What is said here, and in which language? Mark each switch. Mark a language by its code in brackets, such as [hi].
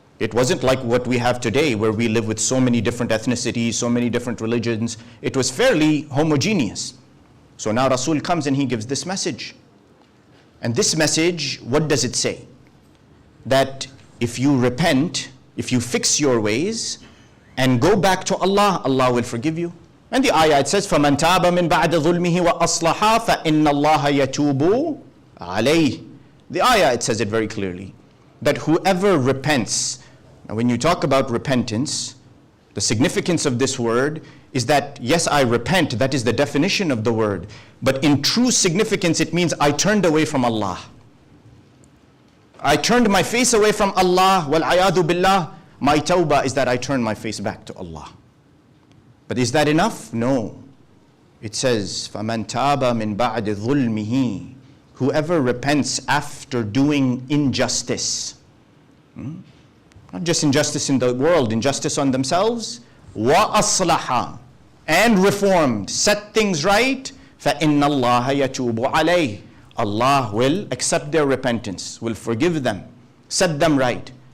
[en] It wasn't like what we have today where we live with so many different ethnicities, so many different religions. It was fairly homogeneous. So now Rasul comes and he gives this message. And this message, what does it say? That if you repent, if you fix your ways and go back to Allah, Allah will forgive you. And the ayah, it says, [ar] فَمَنْ تَابَ مِنْ بَعْدَ ظُلْمِهِ وَأَصْلَحَا فَإِنَّ اللَّهَ يَتُوبُ عَلَيْهِ. [en] The ayah, it says it very clearly, that whoever repents. Now when you talk about repentance, the significance of this word is that, yes, I repent, that is the definition of the word. But in true significance, it means I turned away from Allah. I turned my face away from Allah, wal-ayadu billah. My tawbah is that I turn my face back to Allah. But is that enough? No. It says, [ar] فَمَنْ تَابَ مِنْ بَعْدِ ظُلْمِهِ. [en] Whoever repents after doing injustice. Not just injustice in the world, injustice on themselves. [ar] وَأَصْلَحَ. [en] And reformed, set things right. [ar] فَإِنَّ اللَّهَ يَتُوبُ عَلَيْهِ. [en] Allah will accept their repentance, will forgive them, set them right.